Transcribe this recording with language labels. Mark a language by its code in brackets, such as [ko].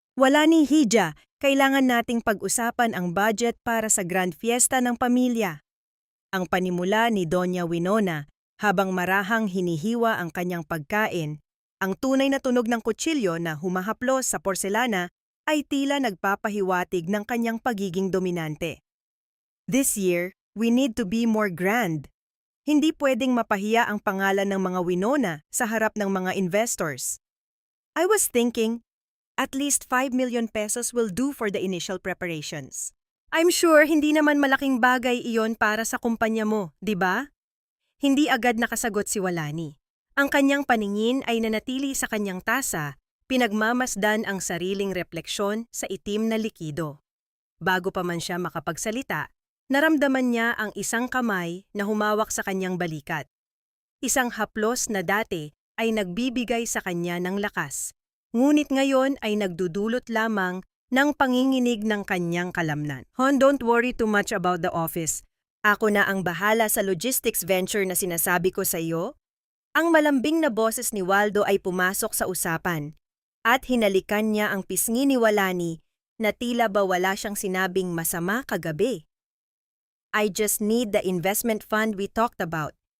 [tl] Walani Hija, kailangan nating pag-usapan ang budget para sa grand fiesta ng pamilya. Ang panimula ni Doña Winona. Habang marahang hinihiwa ang kanyang pagkain, ang tunay na tunog ng kutsilyo na humahaplos sa porselana ay tila nagpapahiwatig ng kanyang pagiging dominante. [en] This year, we need to be more grand. [tl] Hindi pwedeng mapahiya ang pangalan ng mga Winona sa harap ng mga investors. [en] I was thinking, at least 5 million pesos will do for the initial preparations. I'm sure hindi naman malaking bagay iyon para sa kumpanya mo, di ba? [tl] Hindi agad nakasagot si Walani. Ang kanyang paningin ay nanatili sa kanyang tasa, pinagmamasdan ang sariling refleksyon sa itim na likido. Bago pa man siya makapagsalita, naramdaman niya ang isang kamay na humawak sa kanyang balikat. Isang haplos na dati ay nagbibigay sa kanya ng lakas, ngunit ngayon ay nagdudulot lamang ng panginginig ng kanyang kalamnan. [en] Hon, don't worry too much about the office. [tl] Ako na ang bahala sa logistics venture na sinasabi ko sa iyo. Ang malambing na boses ni Waldo ay pumasok sa usapan at hinalikan niya ang pisngi ni Walani na tila ba wala siyang sinabing masama kagabi. [en] I just need the investment fund we talked about.